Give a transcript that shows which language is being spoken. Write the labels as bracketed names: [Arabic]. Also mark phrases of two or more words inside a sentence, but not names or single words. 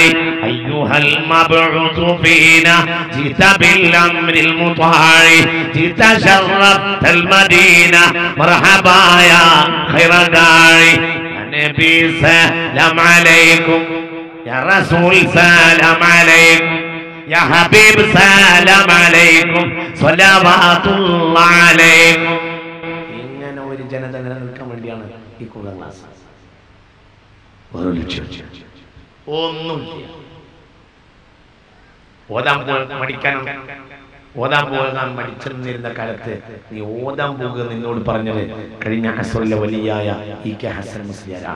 [Arabic] أيها المبعوث فينا جئت بالأمر المطاع جئت شرفت المدينة مرحبا يا خير داعي يا نبي سلام عليكم يا رسول سلام عليكم يا حبيب سلام عليكم صلوات الله عليكم [Malayalam] ഇങ്ങനെ ഒരു ജനത നിലനിൽക്കാൻ വേണ്ടിയാണ് ഈ ഖുർആൻ ക്ലാസ്. ഒരു ലക്ഷ്യം ഒന്നുമില്ല. ഓതാൻ പോകാൻ മടിച്ചിരുന്ന കാലത്ത് നീ ഓതാൻ പോകുക നിന്നോട് പറഞ്ഞത് കഴിഞ്ഞ അസ്റിലെ വലിയായ ഈ കെ ഹസൻ മുസ്ലിയാരാണ്.